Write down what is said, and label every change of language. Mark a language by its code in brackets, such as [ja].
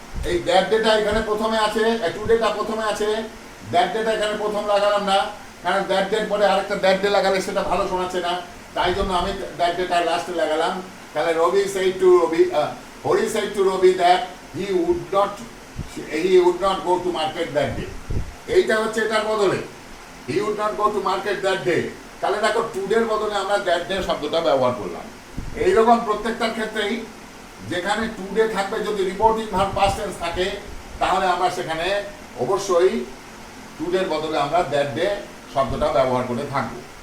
[bn] এই that data এখানে প্রথমে আছে, টুডেটা প্রথমে আছে, দ্যাট ডেটা এখানে প্রথম লাগালাম না, কারণ দ্যাট ডেট পরে আরেকটা দ্যাট ডে লাগালে সেটা ভালো শোনাচ্ছে না, তাই জন্য আমি দ্যাট ডেটা লাস্টে লাগালাম। তাহলে রবি [en] said to Robi, Hori said to Robi that he would not go to market that day. [bn] এইটা হচ্ছে এটার বদলে [en] he would not go to market that day. [bn] তাহলে দেখো টুডের বদলে আমরা দ্যাট ডে শব্দটা ব্যবহার করলাম। এইরকম প্রত্যেকটার ক্ষেত্রেই যেখানে টুডে থাকবে, যদি রিপোর্টিং ভার্ব পাস্ট টেন্স থাকে, তাহলে আমরা সেখানে অবশ্যই টুডের বদলে আমরা দ্যাট ডে শব্দটা ব্যবহার করে থাকবো।